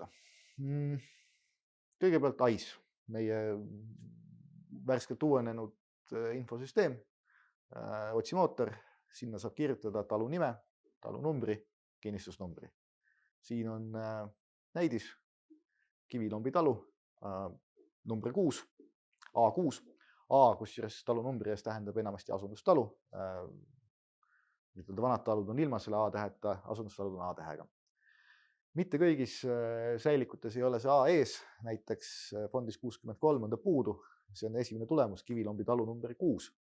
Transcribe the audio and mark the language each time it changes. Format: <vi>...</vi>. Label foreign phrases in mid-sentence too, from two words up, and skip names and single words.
<et>Kõigepealt ICE, meie värskelt uuenenud infosüsteem, otsimootor, sinna saab kirjutada talu nime, talu numbri, kinnistusnumbri. Siin on näidis, Kivilombi talu, number 6, A6. A, kusjuures talu numbri eest tähendab enamasti asundustalu. Vanad talud on ilma selle A-täheta, asundustalud on A-tähega. Mitte kõigis säilikutes ei ole see A ees, näiteks fondis 63 on ta puudu see on esimene tulemus, Kivilombi talu number 6.</et>